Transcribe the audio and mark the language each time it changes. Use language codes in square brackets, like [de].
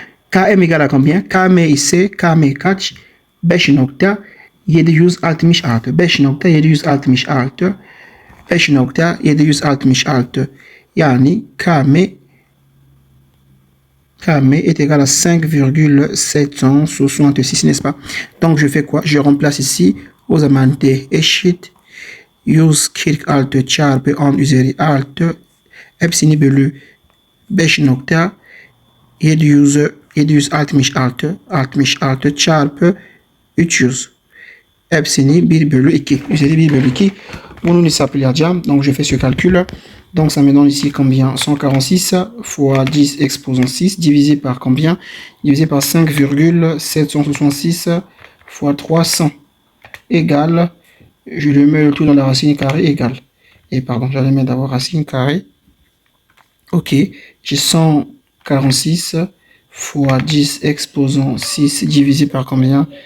[fr] Km égale à combien? Km ici, Km catch, [tr] beş nokta 766. 5 nokta 766. 5 nokta 766. [fr] Yani Km est égal à 5,766, n'est-ce pas? Donc, je fais quoi? Je remplace ici aux amantes [tr] eşit 146 çarpı 10 üzeri artı hepsini bölü 5 nokta 766 çarpı 300 hepsini 1 bölü 2 üzeri 1 bölü 2. Bunu hesaplayacağım. [fr] Donc je fais ce calcul. Donc ça me donne ici combien? 146 fois 10 exposant 6 divisé par combien? Divisé par 5,766 fois 300 égale, je le mets le tout dans la racine carrée égale. Et pardon, j'allais mettre d'abord racine carrée. Ok, j'ai 146 fois 10 exposant 6 divisé par combien?